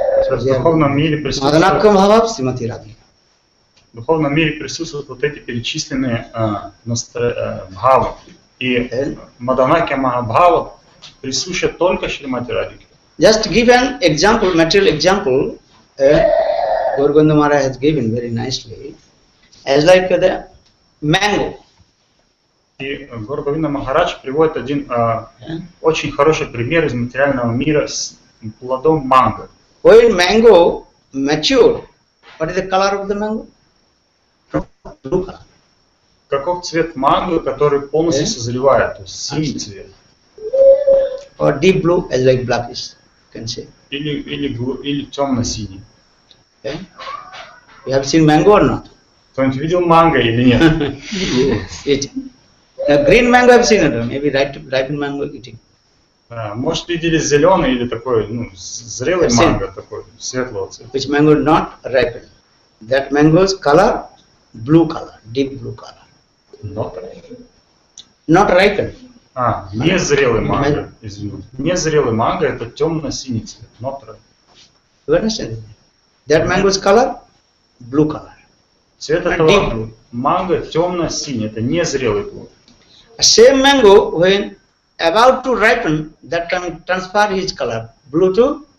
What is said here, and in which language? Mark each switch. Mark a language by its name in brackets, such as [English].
[Russian] В духовном мире присутствует [English] Madanaka Bhava Srimati Radhika. [Russian] В духовном мире присутствуют вот эти перечисленные бхавы. И Маданаки Махабхава присуща только Шримати Радхике. [English] Just to give an example, material example, Guru Maharaja has given very nicely, as like the mango. [Russian] И Гуру Махарадж приводит один очень хороший пример из материального мира с плодом манго. [English] When mango mature, what is the color of the mango? Blue color. [Russian] Каков цвет манго, который полностью созревает, то есть синий цвет. [English] Or deep blue, as like blackish, you can say. [Russian] Или темно-синий. [English] Okay? You have seen mango or not? [Russian] Кто-нибудь видел манго или нет? [English] Eating. Now, green mango I've seen it, maybe ripened mango eating. [Russian] Может, видели зеленый или такой, зрелый манго, такой светлого цвета. [English] Which mango not ripened? That mango's color, blue color, deep blue color. Not ripened. [Russian] Незрелый манго, извините. Незрелый манго это темно-синий цвет, [English] not ripened. You understand? That mango's color, blue color. [Russian] Цвет этого манго темно-синий, это незрелый плод. [English] A same mango, when about to ripen, that time transfer his color, blue to